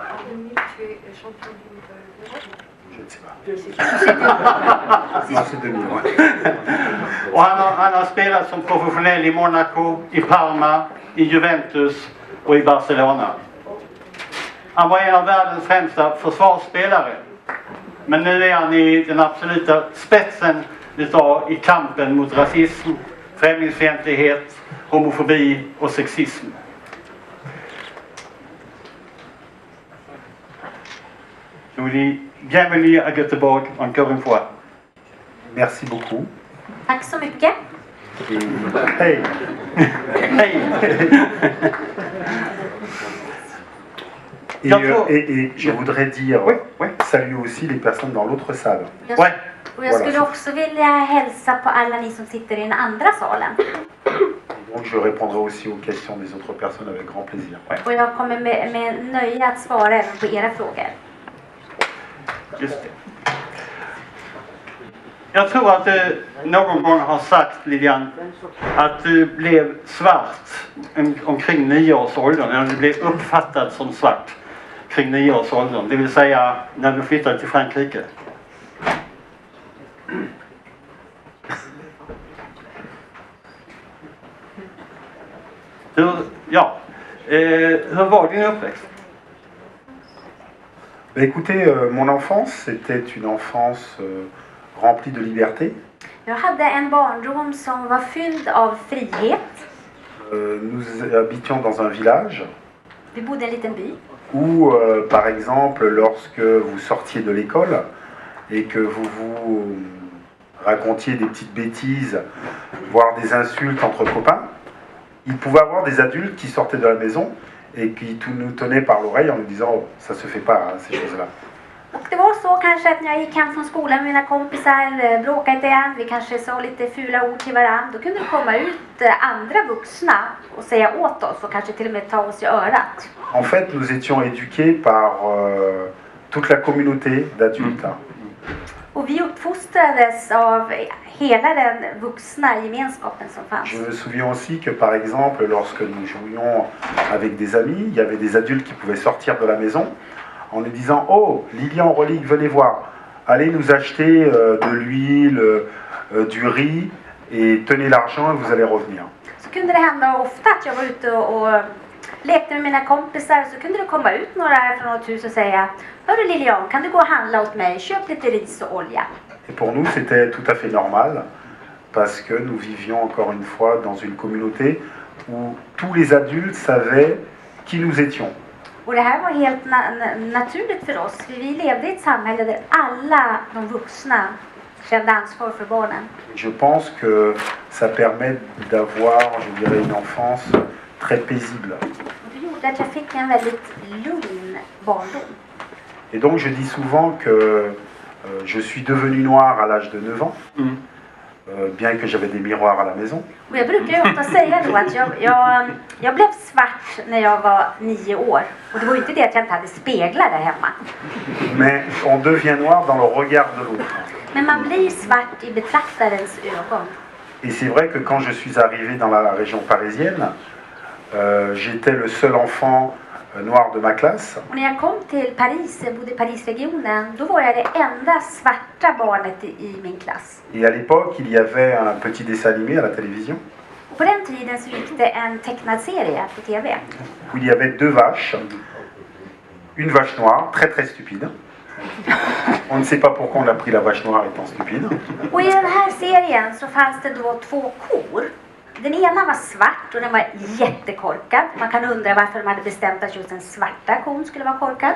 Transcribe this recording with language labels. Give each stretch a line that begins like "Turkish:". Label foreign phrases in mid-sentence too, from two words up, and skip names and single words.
Swedish: Och han har spelat som professionell i Monaco, i Parma, i Juventus och i Barcelona. Han var en av världens främsta försvarsspelare. Men nu är han i den absoluta spetsen i kampen mot rasism, främlingsfientlighet, homofobi och sexism.
French: Bienvenue à Göteborg encore une fois. Merci beaucoup.
Swedish: Tack så mycket. Hej! Hej!
French: Et je voudrais dire Oui. salut aussi les personnes dans l'autre salle. Ouais.
Swedish: Och jag skulle också vilja hälsa på alla ni som sitter i den andra salen.
French: Donc je répondrai aussi aux questions des autres personnes avec grand plaisir.
Swedish: Och jag kommer med nöje att svara även på era frågor. Just det. Jag tror att du någon gång har sagt, Lilian, att du blev svart omkring 9-årsåldern. Eller du blev uppfattad som svart kring 9-årsåldern. Det vill säga när du flyttade till Frankrike. Hur var din uppväxt?
French: Écoutez, mon enfance, c'était une enfance remplie de liberté.
Swedish: Jag hade en barndom som var fylld av frihet.
French: Nous habitions dans un village.
Swedish: Vi bodde i en liten by.
French: Où, par exemple, lorsque vous sortiez de l'école et que vous racontiez des petites bêtises, voire des insultes entre copains, il pouvait y avoir des adultes qui sortaient de la maison et qui nous tenaient par l'oreille en nous disant oh, ça se fait pas hein, ces choses-là.
Swedish: Och det var så kanske att när jag gick hem från skolan med mina kompisar, bråkade inte än, vi kanske sa lite fula ord till varandra, då kunde det komma ut andra vuxna och säga åt oss och kanske till och med ta oss i örat.
French: En fait, nous étions éduqués par toute la communauté d'adultes.
Swedish: Och vi uppfostrades av hela den vuxna gemenskapen som fanns.
French: Je me souviens aussi que par exemple, lorsque nous jouions avec des amis, il y avait des adultes qui pouvaient sortir de la maison en nous disant oh, Lilian Rollig, venez voir, allez nous acheter de l'huile, du riz et tenez l'argent et vous allez revenir.
Swedish: Så kunde det hända ofta att jag var ute och lekte med mina kompisar, så kunde det komma ut några från något hus och säga hörru Lilian, kan du gå och handla åt mig, köp lite ris och olja.
French: Et pour nous, c'était tout à fait normal parce que nous vivions encore une fois dans une communauté où tous les adultes savaient qui nous étions.
Swedish: Och det här var helt naturligt för oss. Vi levde i ett samhälle där alla de vuxna kände ansvar för barnen.
French: Je pense que ça permet d'avoir, je dirais, une enfance très paisible.
Swedish: Det gjorde att jag fick en väldigt lugn barndom.
French: Et donc je dis souvent que je suis devenu noir à l'âge de 9 ans, bien que j'avais des miroirs à la maison.
Swedish: Och jag brukar ju ofta säga då att jag blev svart när jag var 9 år. Och det var ju inte det att jag inte hade speglar där hemma.
French: Mais on devient noir dans le regard de l'autre.
Swedish: Men man blir svart i betraktarens ögon.
French: Et c'est vrai que quand je suis arrivé dans la région parisienne, j'étais le seul enfant noir de ma classe.
Swedish: Och när jag kom till Paris, jag bodde i Parisregionen, då var jag det enda svarta barnet i min klass.
French: Et à l'époque, il y avait un petit dessin animé à la télévision
Swedish: Och på den tiden så gick det en tecknad serie på TV.
French: où il y avait deux vaches. Une vache noire, très très stupide. On ne sait pas pourquoi on a pris la vache noire étant stupide.
Swedish: Och i den här serien så fanns det då två kor. Den ena var svart och den var jättekorkad. Man kan undra varför de hade bestämt att just den svarta kon skulle vara korkad.